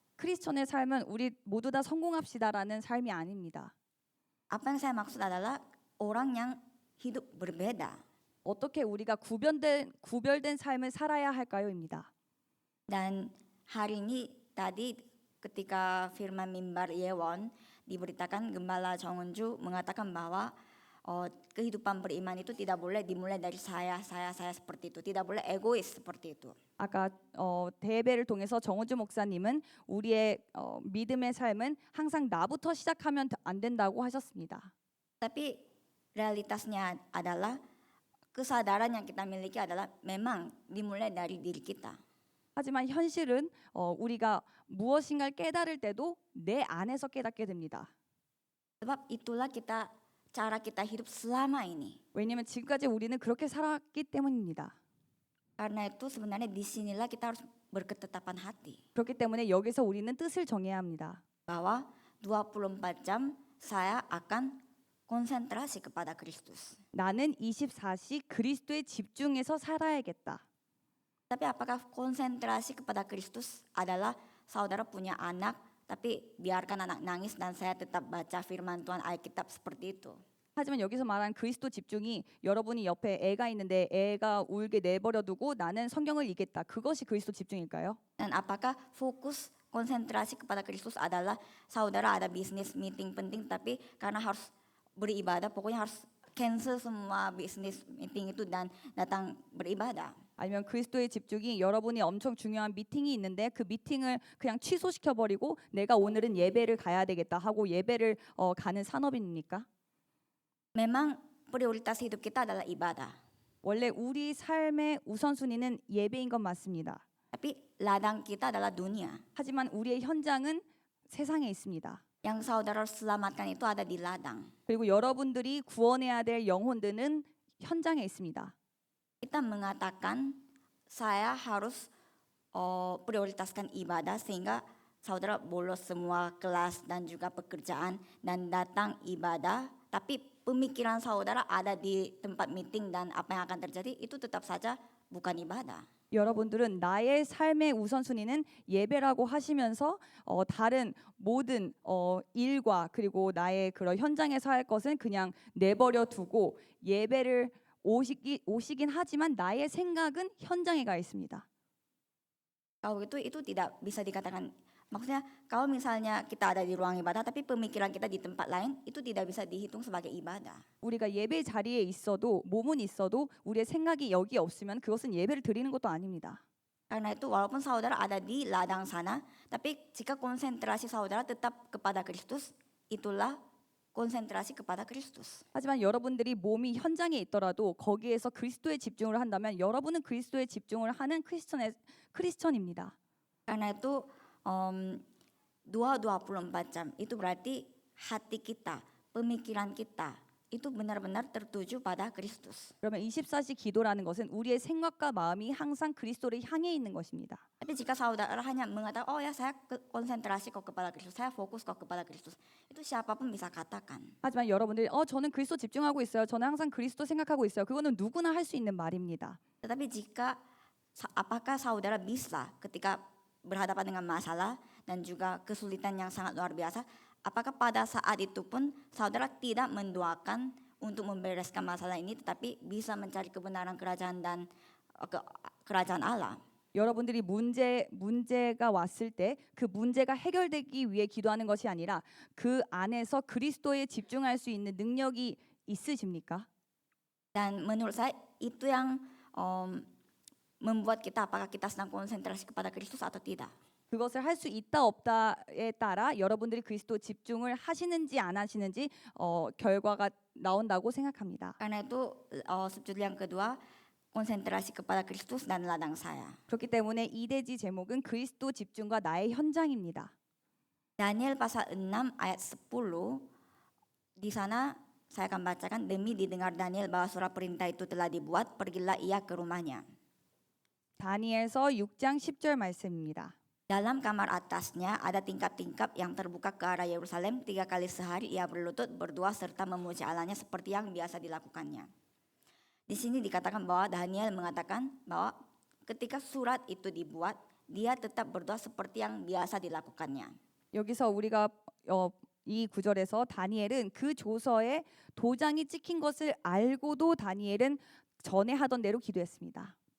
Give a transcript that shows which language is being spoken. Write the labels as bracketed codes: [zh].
[ko] 크리스천의 삶은 우리 모두 다 성공합시다라는 삶이 아닙니다. [id] Apa yang saya maksud adalah orang yang hidup berbeda. [ko] 어떻게 우리가 구별된 삶을 살아야 할까요?입니다. [id] Dan hari ini tadi ketika firman mimbar Yewon diberitakan Gembala Chongunju mengatakan bahwa kehidupan beriman itu tidak boleh dimulai dari saya seperti itu. Tidak boleh egois seperti itu. [ko] 아까 대회를 통해서 정우주 목사님은 우리의 믿음의 삶은 항상 나부터 시작하면 안 된다고 하셨습니다. [id] Tapi realitasnya adalah kesadaran yang kita miliki adalah memang dimulai dari diri kita. [ko] 하지만 현실은 우리가 무엇인가를 깨달을 때도 내 안에서 깨닫게 됩니다. [id] Sebab itulah cara kita hidup selama ini. [ko] 왜냐하면 지금까지 우리는 그렇게 살았기 때문입니다. [id] Karena itu sebenarnya disinilah kita harus berketetapan hati. [ko] 그렇기 때문에 여기서 우리는 뜻을 정해야 합니다. [id] Bahwa 24 jam saya akan konsentrasi kepada Kristus. [ko] 나는 24시 그리스도에 집중해서 살아야겠다. [id] Tapi apakah konsentrasi kepada Kristus adalah saudara punya anak, tapi biarkan anak nangis dan saya tetap baca firman Tuhan Alkitab seperti itu? [ko] 하지만 여기서 말한 그리스도 집중이 여러분이 옆에 애가 있는데 애가 울게 내버려 두고 나는 성경을 읽겠다. 그것이 그리스도 집중일까요? [id] Dan apakah fokus konsentrasi kepada Kristus adalah saudara ada bisnis meeting penting tapi karena harus beribadah pokoknya harus cancel semua bisnis meeting itu dan datang beribadah? [ko] 아니면 그리스도의 집중이 여러분이 엄청 중요한 미팅이 있는데 그 미팅을 그냥 취소시켜 버리고 내가 오늘은 예배를 가야 되겠다 하고 예배를 가는 산업입니까? [id] Memang prioritas hidup kita adalah ibadah. [ko] 원래 우리 삶의 우선순위는 예배인 건 맞습니다. [id] Tapi ladang kita adalah dunia. [ko] 하지만 우리의 현장은 세상에 있습니다. [id] Yang saudara harus selamatkan itu ada di ladang. [ko] 그리고 여러분들이 구원해야 될 영혼들은 현장에 있습니다. [id] Kita mengatakan saya harus prioritaskan ibadah sehingga saudara bolos semua kelas dan juga pekerjaan dan datang ibadah, tapi pemikiran saudara ada di tempat meeting dan apa yang akan terjadi itu tetap saja bukan ibadah. [ko] 여러분들은 나의 삶의 우선순위는 예배라고 하시면서 다른 모든 일과 그리고 나의 그런 현장에서 할 것은 그냥 내버려 두고 예배를 오시긴 하지만 나의 생각은 현장에 가 있습니다. [id] Kalau itu tidak bisa dikatakan, maksudnya kalau misalnya kita ada di ruang ibadah tapi pemikiran kita di tempat lain itu tidak bisa dihitung sebagai ibadah. [ko] 우리가 예배 자리에 있어도 몸은 있어도 우리의 생각이 여기 없으면 그것은 예배를 드리는 것도 아닙니다. [id] Karena itu walaupun saudara ada di ladang sana, tapi jika konsentrasi saudara tetap kepada Kristus, itulah konsentrasi kepada Kristus. [ko] 하지만 여러분들이 몸이 현장에 있더라도 거기에서 그리스도에 집중을 한다면 여러분은 그리스도에 집중을 하는 크리스천입니다. [id] Karena itu 24 jam itu berarti hati kita, pemikiran kita itu benar-benar tertuju pada Kristus. [ko] 그러면 24시 기도라는 것은 우리의 생각과 마음이 항상 그리스도를 향해 있는 것입니다. [id] Tapi jika saudara hanya mengatakan, oh ya saya konsentrasi kok kepada Kristus, saya fokus kok kepada Kristus, itu siapapun bisa katakan. [ko] 하지만 여러분들이 저는 그리스도 집중하고 있어요. 저는 항상 그리스도 생각하고 있어요. 그거는 누구나 할 수 있는 말입니다. [id] Tetapi apakah saudara bisa ketika berhadapan dengan masalah dan juga kesulitan yang sangat luar biasa, apakah pada saat itu pun saudara tidak mendoakan untuk membereskan masalah ini tetapi bisa mencari kebenaran kerajaan dan kerajaan Allah? [ko] 여러분들이 문제가 왔을 때 그 문제가 해결되기 위해 기도하는 것이 아니라 그 안에서 그리스도에 집중할 수 있는 능력이 있으십니까? [id] Dan menurut saya itu yang membuat kita apakah kita sedang konsentrasi kepada Kristus atau tidak. [ko] 그것을 할 수 있다 없다에 따라 여러분들이 그리스도 집중을 하시는지 안 하시는지 결과가 나온다고 생각합니다. [id] Karena itu subjudul yang kedua konsentrasi kepada Kristus dan ladang saya. [ko] 그렇기 때문에 이대지 제목은 그리스도 집중과 나의 현장입니다. [id] Daniel pasal 6 ayat 10 di sana saya akan bacakan, demi didengar Daniel bahwa surat perintah itu telah dibuat, pergilah ia ke rumahnya. [ko] 다니엘서 6장 10절 말씀입니다. [id] Dalam kamar atasnya ada tingkap-tingkap yang terbuka ke arah Yerusalem. 3 kali sehari ia berlutut, berdoa serta memuji Allahnya seperti yang biasa dilakukannya. Di sini dikatakan bahwa Daniel mengatakan bahwa ketika surat itu dibuat dia tetap berdoa seperti yang biasa dilakukannya. [ko] 여기서 우리가 이 구절에서 다니엘은 그 조서에 도장이 찍힌 것을 알고도 다니엘은 전에 하던 대로 기도했습니다.